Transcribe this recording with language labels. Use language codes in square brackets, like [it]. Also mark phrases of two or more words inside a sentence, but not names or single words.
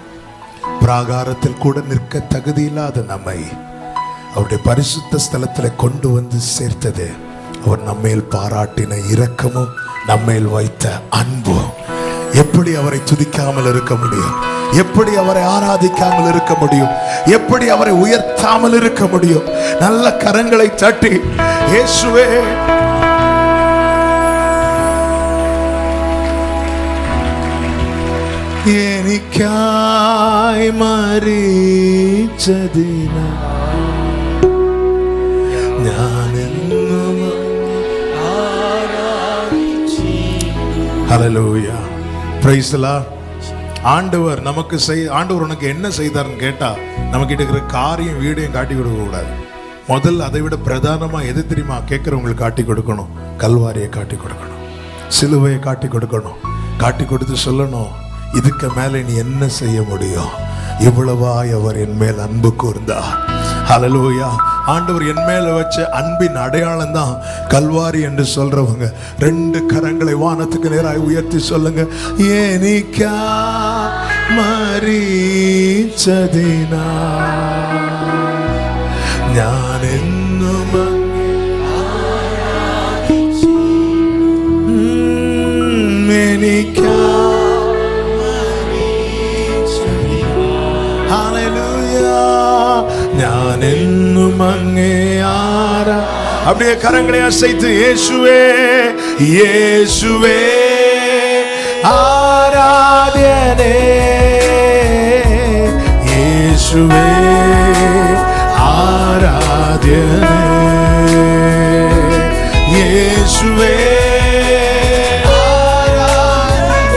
[ta] பிராகாரத்தில் கூட நிற்க தகுதியில்லாத நம்மை அவருடைய பரிசுத்த ஸ்தலத்தில் கொண்டு வந்து சேர்த்தது அவர் நம்மேல் பாராட்டின இரக்கமும் நம்மேல் வைத்த அன்பும். எப்படி அவரை துதிக்காமல் இருக்க முடியும்? எப்படி அவரை ஆராதிக்காமல் இருக்க முடியும்? எப்படி அவரை உயர்த்தாமல் இருக்க முடியும்? நல்ல கரங்களை தட்டி இயேசுவே [ml] എനിക്കായി മരിച്ചതിനാൽ ഞാനെന്നും [ta] ஹல்லேலூயா. பிரைஸ் தி லார்ட். ஆண்டவர் நமக்கு ஆண்டவர் உனக்கு என்ன செய்தார்னு கேட்டா நமக்கிட்ட இருக்கிற காரியம் வீடையும் காட்டி கொடுக்க கூடாது. முதல்ல அதை விட பிரதானமா எது தெரியுமா கேட்கிறவங்களுக்கு காட்டி கொடுக்கணும்? கல்வாரியை காட்டி கொடுக்கணும், சிலுவையை காட்டி கொடுக்கணும். காட்டி கொடுத்து சொல்லணும், இதுக்கு மேல நீ என்ன செய்ய முடியும்? இவ்வளவாய் அவர் என் மேல் அன்பு கூர்ந்தார். ஹல்லேலூயா. ஆண்டவர் என் மேல வச்ச அன்பின் அடையாளம் தான் கல்வாரி என்று சொல்றவங்க ரெண்டு கரங்களை வானத்துக்கு நேராக உயர்த்தி சொல்லுங்க, [ml] എനിക്കാ മരിച്ചതിനാ ഞാൻ എന്നും എനിക്കാ. [ta] ஹல்லேலூயா. [ml] ഞാൻ എന്നും അങ്ങേ ആരാ. [ta] அப்படியே கரங்களை அசைத்து இயேசுவே இயேசுவே ஆராதனே, இயேசுவே ஆராதனே, இயேசுவே ஆராதனே.